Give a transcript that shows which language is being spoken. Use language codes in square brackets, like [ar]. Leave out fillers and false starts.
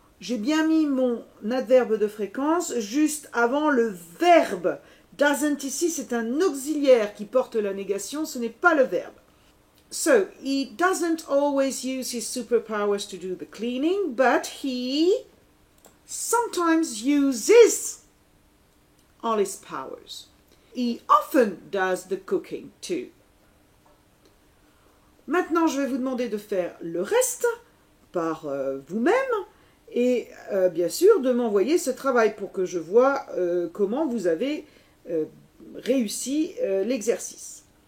[fr] J'ai bien mis mon adverbe de fréquence juste avant le verbe. Doesn't ici, c'est un auxiliaire qui porte la négation, ce n'est pas le verbe. [en] So, he doesn't always use his superpowers to do the cleaning, but he sometimes uses all his powers. He often does the cooking too. [fr] Maintenant, je vais vous demander de faire le reste par vous-même et bien sûr de m'envoyer ce travail pour que je vois comment vous avez réussi l'exercice.